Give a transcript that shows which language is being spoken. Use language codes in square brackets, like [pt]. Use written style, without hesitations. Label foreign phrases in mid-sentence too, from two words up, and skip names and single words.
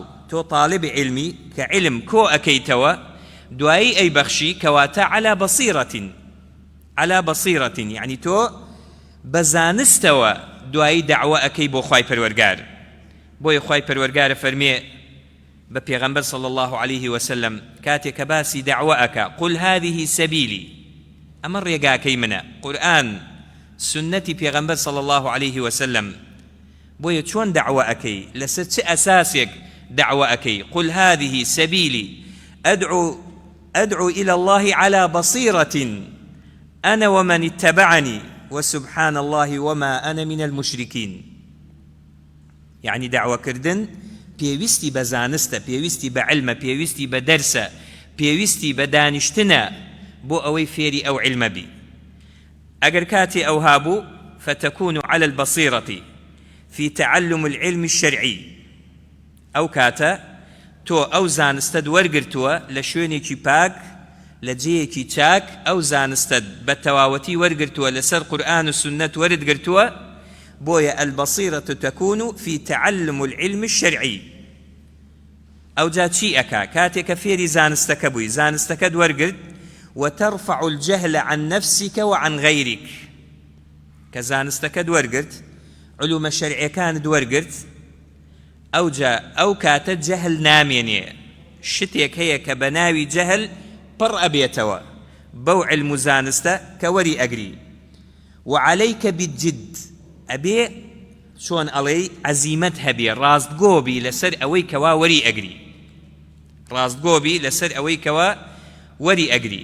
[ckb] تۆ طالب علمی کە عیلم کۆ ئەکەیتەوە، دوایی ئەی بەخشی کەواتە [ar] على بەصیرەتین، [ckb] یعنی تۆ بە زانستەوە دوایی دەعوە ئەکەی بۆ خوای پەروەرگار. بۆیە خوای پەروەرگارە فەرمێ بە پێغەمبەر [ar] صلی الله عليه وسلم [ckb] کاتێک کە باسی دەعوە ئەکا، [ar] قل هذه سەبیلی، [ckb] ئەمە ڕێگاکەی منە، قورئان سنەتی پێغەمبەر [ar] صلی الله عليه وسلم. [ckb] بۆیە چۆن دەعوە ئەکەی، لەسەر چه ئەساسێک دەعوە ئەکەی؟ [ar] قل هذه سەبیلی أدعو إلى الله على بصيرة أنا ومن اتبعني وسبحان الله وما أنا من المشركين. يعني دعوة [ckb] كردن پێویستی بە زانستە، پێویستی بە عیلمە، پێویستی بە دەرسە، پێویستی بە دانیشتنە بۆ ئەوەی فێری ئەو عیلمە بی. ئەگەر کاتی ئەو هابوو [ar] فتكون على البصيرة في تعلم العلم الشرعي، [ckb] ئەو کاتە تۆ ئەو زانستەت وەرگرتووە لە شوێنێکی پاک، لە جێیەکی چاک، ئەو زانستەت بە تەواوەتی وەرگرتووە لەسەر قورئان و سنەت وەردگرتووە. [ar] بۆیە البصيرة تكون في تعلم العلم الشرعي. [ckb] ئەو جا چی ئەکا؟ کاتێکە فێری زانستەکە بووی، زانستەکەت وەرگرت، [ar] وترفع الجهل عن نفسك وعن غيرك. [ckb] کە زانستەکەت وەرگرت، علومە شەرعیەکانت وەرگرت، ئەو جا ئەو کاتە جەهل نامێنێ، شتێک هەیە کە بە ناوی جەهل پڕ ئەبێتەوە بەو عیلم و زانستە کە وەری ئەگری. [ar] وعليك بالجد، [ckb] ئەبێ چۆن ئەڵێی عەزیمەت هەبێ، ڕاستگۆبی لەسەر ئەوەی کەوا وەری ئەگری، ڕاستگۆبی لەسەر ئەوەی کەوا وەری ئەگری.